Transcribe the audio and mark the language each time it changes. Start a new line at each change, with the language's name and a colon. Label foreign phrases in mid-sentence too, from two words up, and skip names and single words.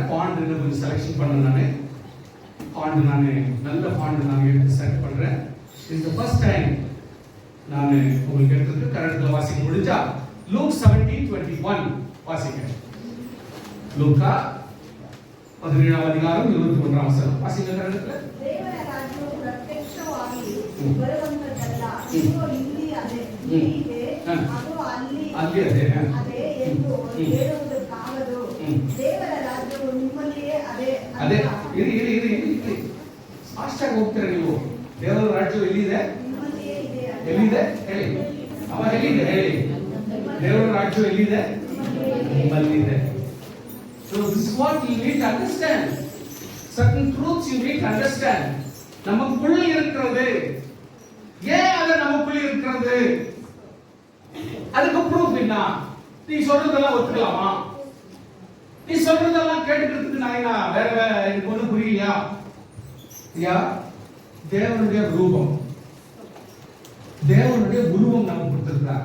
Tamil: ஃபாண்ட் கொஞ்சம் செலக்ஷன் பண்ண நானே ஃபாண்ட் நல்ல ஃபாண்ட் நான் எடுத்து செலக்ட் பண்றேன். இது
English: first time
Tamil: நான் உங்களுக்கு எடுத்துட்டு கன்னடத்தில் வாசிக்க முடிஞ்சா லூக் 17:21 வாசிக்கிறேன். லூக்கா 17ஆம் அதிகாரம் 21ஆம் வசனம் வாசிங்க கன்னடத்தில்.
Kannada: ದೇವರ ರಾಜ್ಯವು ಪ್ರತ್ಯಕ್ಷವಾಗಿ ಬರುವಂತದ್ದಲ್ಲ, ಇದು ಇಲ್ಲಿ ಅದೇ, ಹೀಗೆ ಅದು ಅಲ್ಲಿ ಅದೇ ಎಂದು ಹೇಳುವುದಕ್ಕಾಗದು. ದೇವರ ರಾಜ್ಯವು ನಿಮ್ಮಲ್ಲಿಯೇ ಅದೇ. ಇರಿ ಫಾಸ್ಟಾಗಿ ಹೋಗ್ತೀರಾ ನೀವು. ದೇವರ ರಾಜ್ಯವು ಎಲ್ಲಿದೆ? ನಿಮ್ಮಲ್ಲಿಯೇ ಇದೆ. ಎಲ್ಲಿದೆ ಹೇಳಿ. ಅವ ಎಲ್ಲಿದೆ ಹೇಳಿ. ದೇವರ ರಾಜ್ಯವು ಎಲ್ಲಿದೆ? ನಿಮ್ಮಲ್ಲಿದೆ.
English: So this is what you need to understand. Certain truths you need to understand.
Tamil: நமக்குள்ள இருக்கிறது. ஏன் அது நமக்குள்ள இருக்கிறது? அதுக்கு ப்ரூஃப் என்ன? நீ சொல்றதெல்லாம் ஒத்துக்கலாமா? நீ சொல்றதெல்லாம் கேட்டுக்கிறதுக்கு நான் வேற எனக்கு ஒன்றும் புரியலையா? ஐயா, தேவனுடைய ரூபம், தேவனுடைய உருவம் நமக்கு கொடுத்திருக்கிறார்.